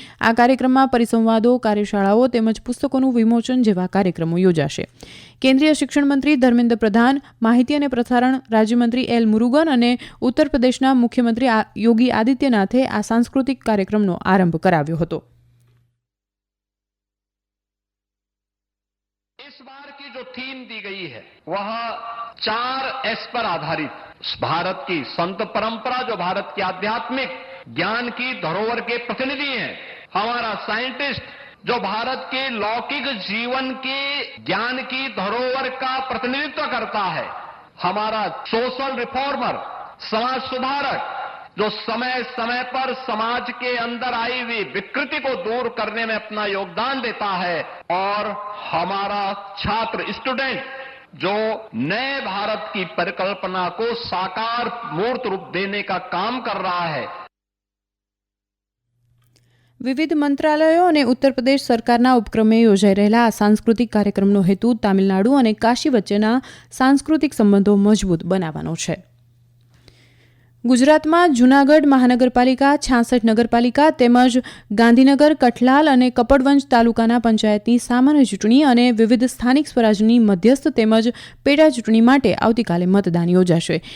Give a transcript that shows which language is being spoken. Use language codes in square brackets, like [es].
[gu] આ કાર્યક્રમમાં પરિસંવાદો, કાર્યશાળાઓ તેમજ પુસ્તકોનું વિમોચન જેવા કાર્યક્રમો યોજાશે. કેન્દ્રીય શિક્ષણ મંત્રી ધર્મેન્દ્ર પ્રધાન, માહિતી અને પ્રસારણ રાજ્યમંત્રી એલ મુરુગન અને ઉત્તર પ્રદેશના મુખ્યમંત્રી યોગી આદિત્યનાથે આ સાંસ્કૃતિક કાર્યક્રમનો આરંભ કરાવ્યો હતો. [hi] जो थीम दी गई है वह 4 S पर आधारित भारत की संत परंपरा, जो भारत की आध्यात्मिक ज्ञान की धरोहर के प्रतिनिधि हैं, हमारा साइंटिस्ट जो भारत के लौकिक जीवन के ज्ञान की धरोहर का प्रतिनिधित्व करता है, हमारा सोशल रिफॉर्मर, समाज सुधारक जो समय समय पर समाज के अंदर आई हुई विकृति को दूर करने में अपना योगदान देता है, और हमारा छात्र स्टूडेंट जो नए भारत की परिकल्पना को साकार मूर्त रूप देने का काम कर रहा है. [gu] વિવિધ મંત્રાલયો અને ઉત્તર પ્રદેશ સરકારના ઉપક્રમે યોજાઈ રહેલા આ સાંસ્કૃતિક કાર્યક્રમનો હેતુ તામિલનાડુ અને કાશી વચ્ચેના સાંસ્કૃતિક સંબંધો મજબૂત બનાવવાનો છે. ગુજરાતમાં જૂનાગઢ મહાનગરપાલિકા, 66 નગરપાલિકા તેમજ ગાંધીનગર, કઠલાલ અને કપડવંજ તાલુકાના પંચાયતની સામાન્ય ચૂંટણી અને વિવિધ સ્થાનિક સ્વરાજ્યની મધ્યસ્થ તેમજ પેટા ચૂંટણી માટે આવતીકાલે મતદાન યોજાશે.